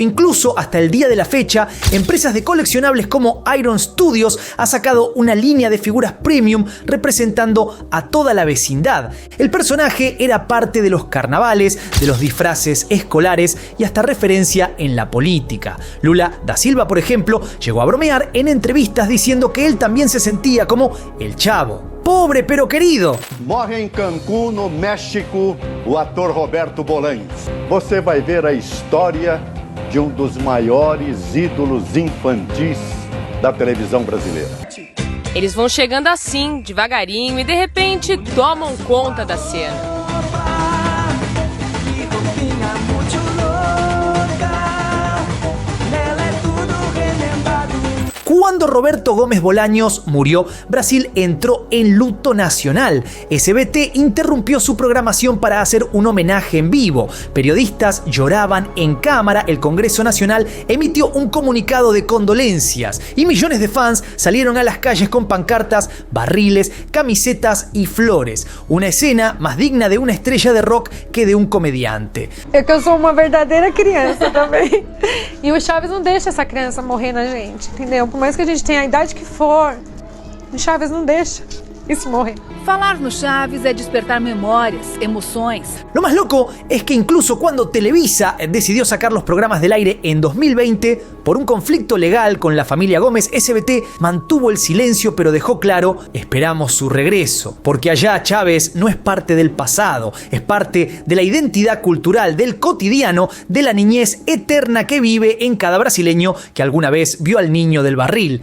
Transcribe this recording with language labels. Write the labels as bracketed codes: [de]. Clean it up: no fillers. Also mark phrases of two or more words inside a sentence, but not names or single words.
[es] Incluso hasta el día de la fecha, empresas de coleccionables como Iron Studios ha sacado una línea de figuras premium representando a toda la vecindad. El personaje era parte de los carnavales, de los disfraces escolares y hasta referencia en la política. Lula da Silva, por ejemplo, llegó a bromear en entrevistas diciendo que él también se sentía como el Chavo. Pobre pero querido. [pt] Morre em Cancún, no México, o ator Roberto Bolanhos. Você vai ver a história de dos maiores ídolos infantis da televisão brasileira. Eles vão chegando assim, devagarinho, e de repente tomam conta da cena. [es] Cuando Roberto Gómez Bolaños murió, Brasil entró en luto nacional. SBT interrumpió su programación para hacer un homenaje en vivo. Periodistas lloraban en cámara, el Congreso Nacional emitió un comunicado de condolencias y millones de fans salieron a las calles con pancartas, barriles, camisetas y flores. Una escena más digna de una estrella de rock que de un comediante. [pt] É que eu sou uma verdadeira criança também. E o Chaves não deixa essa criança morrer na gente, entendeu? Por mais que a gente tenha a idade que for, o Chaves não deixa isso morrer. Falar no Chaves é despertar memórias, emoções. [es] Lo más loco es que incluso cuando Televisa decidió sacar los programas del aire en 2020, por un conflicto legal con la familia Gómez, SBT mantuvo el silencio, pero dejó claro: esperamos su regreso. Porque allá Chávez no es parte del pasado, es parte de la identidad cultural, del cotidiano, de la niñez eterna que vive en cada brasileño que alguna vez vio al niño del barril.